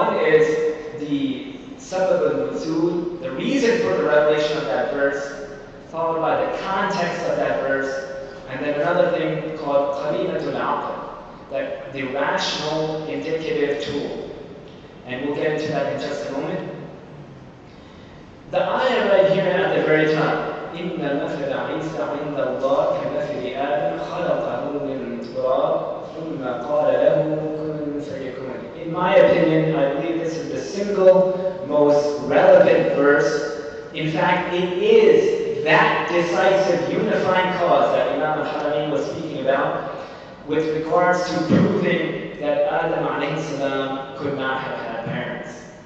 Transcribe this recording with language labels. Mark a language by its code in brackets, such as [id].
[en] One is the sabab al-nuzul, the reason for the revelation of that verse, followed by the context of that verse, and then another thing called qarinatul aql, that the rational indicative tool. And we'll get into that in just a moment. The ayah right here at the very top, [ar] إِنَّ مَثَلَ عِيسَى عِنْدَ اللَّهِ كَمَثَلِ آدَمَ خَلَقَهُ مِنْ تُرَابٍ ثُمَّ قَالَ لَهُ كُن فَيَكُونُ. [en] In my opinion, I believe this is the single most relevant verse. In fact, it is that decisive unifying cause that Imam al-Haramain was speaking about with regards to proving that Adam alayhi salam could not have had parents.